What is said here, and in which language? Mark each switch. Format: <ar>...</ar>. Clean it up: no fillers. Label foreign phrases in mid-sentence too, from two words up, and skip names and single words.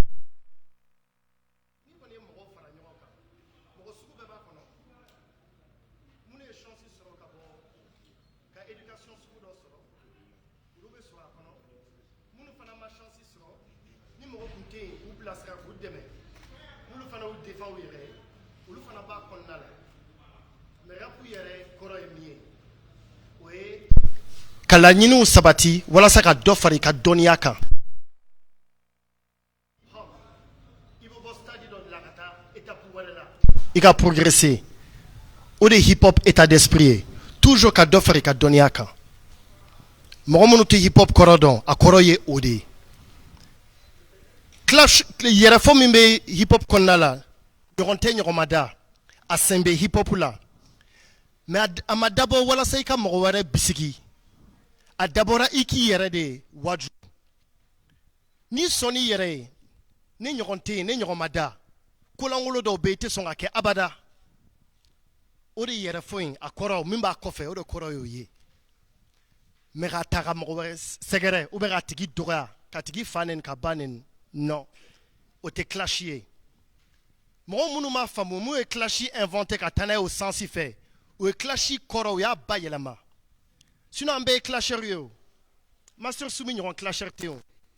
<bm>Ni kɔni ye mɔgɔw fara ɲɔgɔn kan mɔgɔ sugu bɛɛ b'a kɔnɔ minnu ye chance sɔrɔ ka bɔ ka éducation sugu dɔ sɔrɔ olu bɛ sɔrɔ a kɔnɔ minnu fana ma chance sɔrɔ ni mɔgɔ tun tɛ yen k'u bilasira k'u dɛmɛ n'olu fana y'u défend u yɛrɛ ye olu fana b'a kɔnɔna la mais rapu yɛrɛ kɔrɔ ye min ye o ye ka laɲiniw sabati walasa ka dɔ fara i ka dɔnniya kan. I bɛ bɔ stade dɔ de la ka taa étape wɛrɛ la i ka progresser o de ye hip hop</bm> <fr>état d'esprit</fr> <bm>ye toujours ka dɔ fara i ka dɔnniya kan. mɔgɔ minnu tɛ hip hop kɔrɔ dɔn a kɔrɔ ye o de ye. clash yɛrɛfɔ min bɛ hip hop kɔnɔna la ɲɔgɔn tɛ ɲɔgɔn ma da a sɛn bɛ hip hop la mais a ma dabɔ walasa i ka mɔgɔ wɛrɛ bisigi a dabɔra i k'i yɛrɛ de waju n'i sɔnni yɛrɛ ye ni ɲɔgɔn tɛ yen ni ɲɔgɔn ma da kolankolon dɔw bɛ yen i tɛ sɔn ka kɛ abada o de yɛrɛfɔ in a kɔrɔ min b'a kɔfɛ o de kɔrɔ y'o ye mais k'a ta ka mɔgɔ wɛrɛ sɛgɛrɛ</bm> <fr>ou bien</fr> <bm>k'a tigi dɔgɔya ka tigi fa nɛni ka ba nɛni non o tɛ clash ye mɔgɔ minnu m'a faamu mun ye clash inventé ka taa n'a ye o sens fɛ o ye clash kɔrɔ o y'a ba yɛlɛma sinon an bɛɛ ye clasher ye o master Soumi ɲɔgɔn clasher tɛ o</bm>